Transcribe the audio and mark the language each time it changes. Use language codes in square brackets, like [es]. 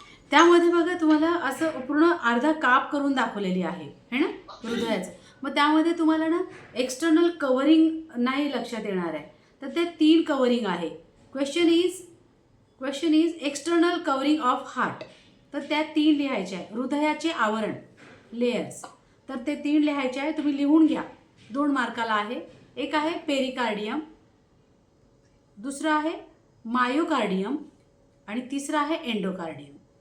[mr] त्यामध्ये बघा तुम्हाला असं पूर्ण अर्धा काप करून दाखवलेली आहे है ना हृदयाचं. मग त्यामध्ये तुम्हाला ना एक्सटर्नल कवरिंग नाही लक्षात येणार आहे, तर ते 3 कवरिंग आहे. [en] Question is external covering of heart. [mr] तर त्या 3 लिहायच्या आहे. हृदयाचे आवरण लेयर्स, तर ते 3 लिहायचे आहे. तुम्ही लिहून घ्या, 2 मार्काला आहे. एक आहे पेरिकार्डियम, दुसरं आहे मायोकार्डियम आणि तिसरं आहे एंडोकार्डियम.